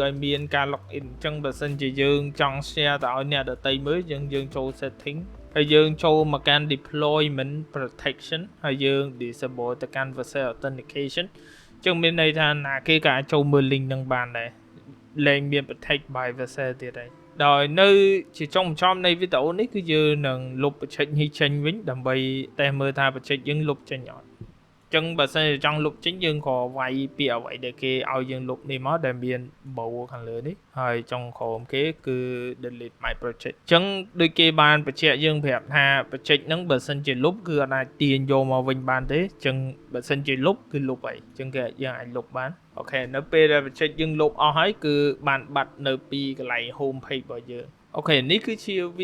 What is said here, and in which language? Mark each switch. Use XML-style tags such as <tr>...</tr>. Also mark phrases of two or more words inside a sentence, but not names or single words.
<km>ឲ្យមានការ</km> <en>log in</en> <km>អញ្ចឹងបើសិនជាយើងចង់ share ទៅឲ្យអ្នកដទៃមើលយើងចូល setting ហើយយើងចូលមកកាន់</km> <en>deployment protection</en> <km>ហើយយើង disable ទៅកាន់</km> <en>Vercel authentication</en> <km>ចឹងមានន័យថាណាគេក៏អាចចូលមើល link នឹងបានដែរលែងមាន</km> <en>protect by Vercel</en> <km>ទៀតហើយដោយនៅជាចុងបញ្ចប់នៃវីដេ អូនេះគឺយើងនឹងលុប project នេះចេញវិញដើម្បីតេស្តមើលថា project យើងលុបចេញអត់អញ្ចឹងបើសិនជាចង់លុបចេញយើងក៏វាយពីអ្វីដែលគេឲ្យយើងលុបនេះមកដែលមាន bow ខាងលើនេះហើយចុងក្រោមគេគឺ delete</km> <en>my project</en> <km>អញ្ចឹងដូចគេបានបញ្ជាក់យើងប្រាប់ថា project ហ្នឹងបើសិនជាលុបគឺអាចទាញយកមកវិញបានទេអញ្ចឹងបើសិនជាលុបគឺលុបហើយអញ្ចឹងគេយើងអាចលុប បានអូខេនៅពេលដែល project យើងលុបអស់ហើយគឺបានបាត់នៅពីកន្លែង</km> <en>home page</en> <km>របស់យើងអូខេនេះគឺជាវី</km>